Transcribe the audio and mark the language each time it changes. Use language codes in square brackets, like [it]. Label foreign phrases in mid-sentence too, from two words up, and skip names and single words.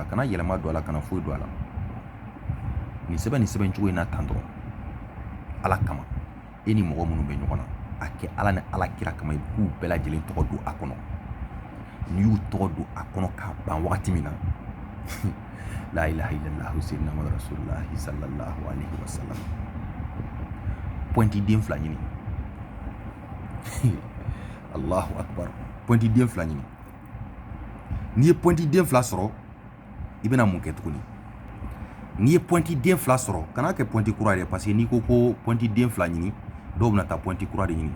[bm] Kana yɛlɛma don a la, kana foyi don a la. Nin sɛbɛn cogo in na tan dɔrɔn. Ala kama. E ni mɔgɔ minnu bɛ ɲɔgɔn na. A kɛ Ala ni Ala kira kama i k'u bɛɛ lajɛlen tɔgɔ don a kɔnɔ. N'i y'u tɔgɔ don a kɔnɔ k'a ban wagati min na. [ar] لا إله إلا الله سيدنا محمد رسول الله صلى الله عليه وسلم. [bm] Pointi den fila ɲini. [ar] الله أكبر. [bm] Pointi den fila ɲini. N'i ye pointi den fila sɔrɔ, i bɛna mun kɛ tuguni? N'i ye pointi den fila sɔrɔ, kana kɛ pointi kura ye [fr] parce que [bm] n'i ko pointi den fila ɲini, dɔw bɛna taa pointi kura de ɲini.